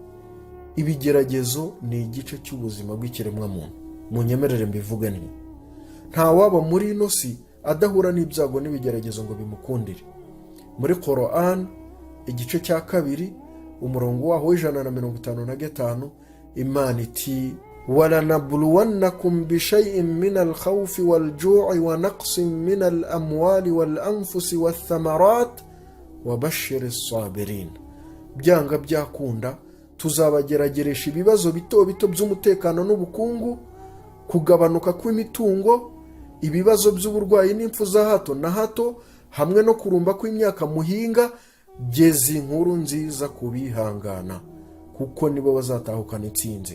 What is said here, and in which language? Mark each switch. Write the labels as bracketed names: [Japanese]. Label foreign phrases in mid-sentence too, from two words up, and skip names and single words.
[Kinyarwanda] Ibigeragezo ni igice cy'ubuzima bw'ikiremwa muntu. Munyemerere mbivuge nti nta waba muri ino si adahura n'ibyago n'ibigeragezo ngo bimukundire. Muri Quran igice cya 2 umurongo waho 155, Imana iti, [Arabic] وَلَنَبْلُوَنَّكُمْ بِشَيْءٍ مِّنَ الْخَوْفِ وَالْجُوعِ وَنَقْصٍ مِّنَ الْأَمْوَالِ وَالْأَنفُسِ وَالثَّمَرَاتِ وَبَشِّرِ الصَّابِرِينَ. [Kinyarwanda] byanga byakunda tuzabagerageresha ibibazo bito bito by'umutekano n'ubukungu, kugabanuka kw'imitungo, ibibazo by'uburwayi n'impfu za hato na hato, hamwe no kurumba kw'imyaka muhinga. Geza inkuru nziza ku bihangana, kuko nibo bazatahukana intsinzi.